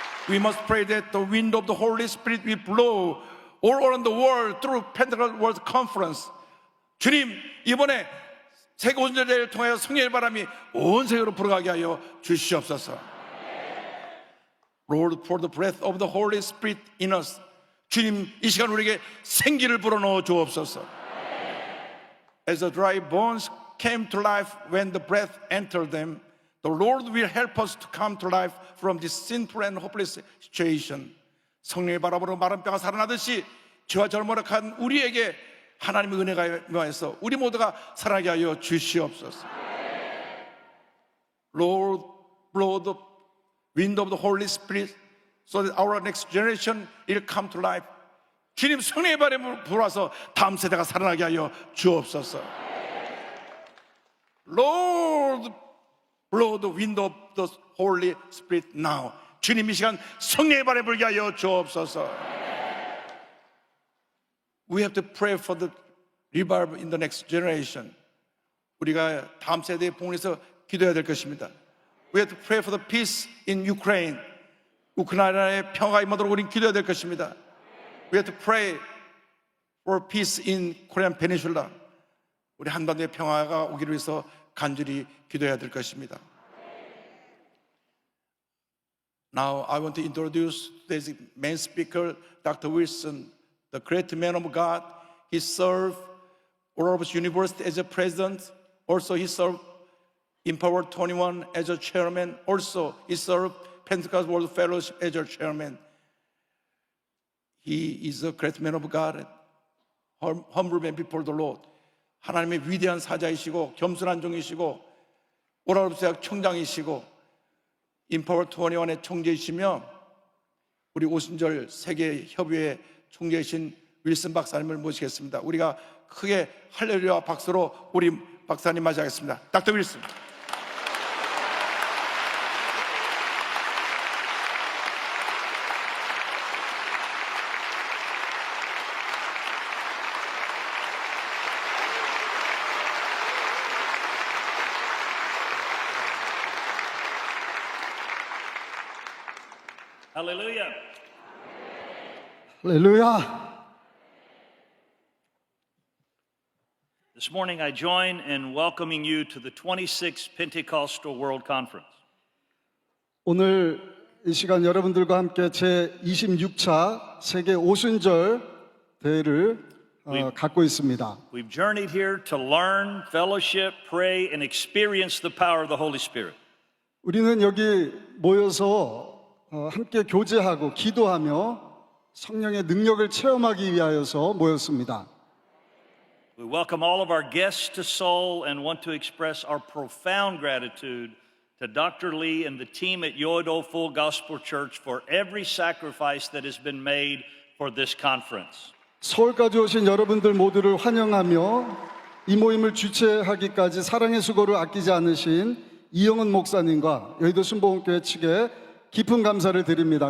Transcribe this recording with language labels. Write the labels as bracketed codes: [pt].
[en] We must pray that the wind of the Holy Spirit will blow all around the world through Pentecost World Conference. [ko] 주님, 이번에 세계 온전대회를 통하여 성령의 바람이 온 세계로 불어가게 하여 주시옵소서. [en] Lord, pour the breath of the Holy Spirit in us. [ko] 주님 이 시간 우리에게 생기를 불어넣어 주옵소서. [en] As the dry bones came to life when the breath entered them, the Lord will help us to come to life from this sinful and hopeless situation. [ko] 성령의 바람으로 마른 뼈가 살아나듯이 죄와 절모락한 우리에게 하나님의 은혜가 임하여서 우리 모두가 살아나게 하여 주시옵소서. [en] Lord, blow the wind of the Holy Spirit so that our next generation will come to life. [ko] 주님 성령의 바람을 불어서 다음 세대가 살아나게 하여 주옵소서. [en] Lord, blow the wind of the Holy Spirit now. [ko] 주님 이 시간 성령의 바람을 불게 하여 주옵소서. [en] We have to pray for the revival in the next generation. [ko] 우리가 다음 세대의 복을 위해서 기도해야 될 것입니다. [en] We have to pray for the peace in Ukraine. [ko] 우크라이나의 평화가 임하도록 우리는 기도해야 될 것입니다. [en] We have to pray for peace in Korean Peninsula. [ko] 우리 한반도의 평화가 오기를 위해서 간절히 기도해야 될 것입니다. [en] Now I want to introduce today's main speaker, Dr. Wilson, the great man of God. He served Oral Roberts University as a president. Also, he served Empower 21 as a chairman. Also, he served Pentecost World Fellowship as a chairman. He is a great man of God, humble man before the Lord. [ko] 하나님의 위대한 사자이시고 겸손한 종이시고 오랄 로버츠 대학 총장이시고 Empower 21의 총재이시며 우리 오순절 세계협의회 총재이신 윌슨 박사님을 모시겠습니다. 우리가 크게 할렐루야 박수로 우리 박사님 맞이하겠습니다. 닥터 윌슨. [en] Hallelujah. [ko] 할렐루야. [en] This morning I join in welcoming you to the 26th Pentecostal World Conference. [ko] 오늘 이 시간 여러분들과 함께 제 26차 세계 오순절 대회를 갖고 있습니다. [en] We've journeyed here to learn, fellowship, pray, and experience the power of the Holy Spirit. [ko] 우리는 여기 모여서 함께 교제하고 기도하며 성령의 능력을 체험하기 위하여서 모였습니다. [en] We welcome all of our guests to Seoul and want to express our profound gratitude to Dr. Lee and the team at Yoido Full Gospel Church for every sacrifice that has been made for this conference. [ko] 서울까지 오신 여러분들 모두를 환영하며 이 모임을 주최하기까지 사랑의 수고를 아끼지 않으신 이영은 목사님과 여의도 순복음교회 측에 깊은 감사를 드립니다.